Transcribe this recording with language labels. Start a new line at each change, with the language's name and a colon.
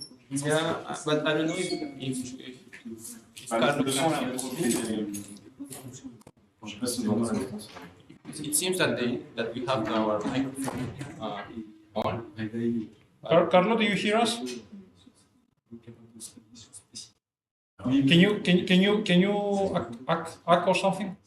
English: Yeah, but I don't know if Carlo
French: le son, là, je sais pas si vous entendez la réponse.
English: it seems that we have our microphone on. Carlo, do you hear us? Can you hack or something?